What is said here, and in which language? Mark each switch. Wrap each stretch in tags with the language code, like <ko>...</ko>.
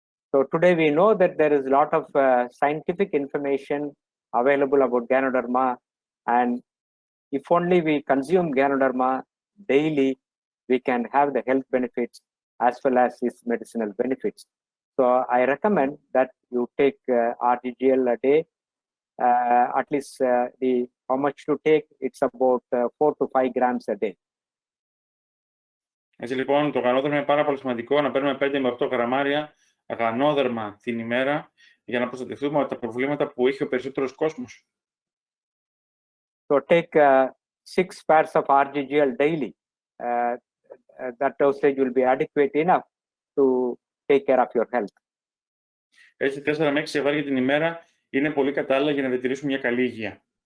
<en>So today we know that there is a lot of scientific information available about GANODERMA, and if only we consume GANODERMA daily, we can have the health benefits as well as its medicinal benefits. So I recommend that you take RGGL a day, at least how much to take, it's about 4 to 5 grams a day.</en> <el>Έτσι λοιπόν, το γανόδερμα είναι πάρα πολύ σημαντικό να παίρνουμε 5 με 8 γραμμάρια γανόδερμα την ημέρα για να προστατευτούμε από τα προβλήματα που έχει ο περισσότερος κόσμος.</el> <en>So take 6 pairs of RGGL daily. That dosage will be adequate enough to take care of your health.</en> <el>Έτσι, 4 με 6 ζευγάρια την ημέρα είναι πολύ κατάλληλα για να διατηρήσουμε μια καλή υγεία.</el>